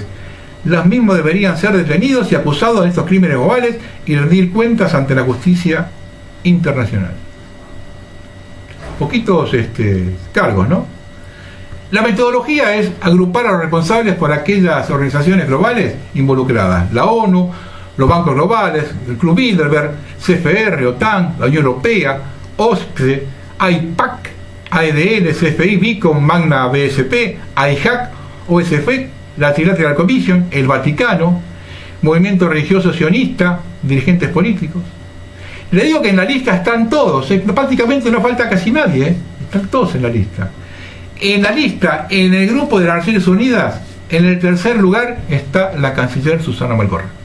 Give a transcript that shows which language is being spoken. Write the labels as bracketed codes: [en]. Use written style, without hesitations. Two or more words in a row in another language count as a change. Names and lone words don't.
[es] Los mismos deberían ser detenidos y acusados de estos crímenes globales y rendir cuentas ante la justicia internacional. Poquitos cargos, ¿no? La metodología es agrupar a los responsables por aquellas organizaciones globales involucradas: la ONU, los bancos globales, el Club Bilderberg, CFR, OTAN, la Unión Europea, OSCE, AIPAC, AEDL, CFI, BICOM, Magna, BSP, AIHAC, OSF, la Trilateral Commission, el Vaticano, movimiento religioso sionista, dirigentes políticos. Le digo que en la lista están todos, prácticamente no falta casi nadie, están todos en la lista. En la lista, en el grupo de las Naciones Unidas, en el tercer lugar está la canciller Susana Malcorra.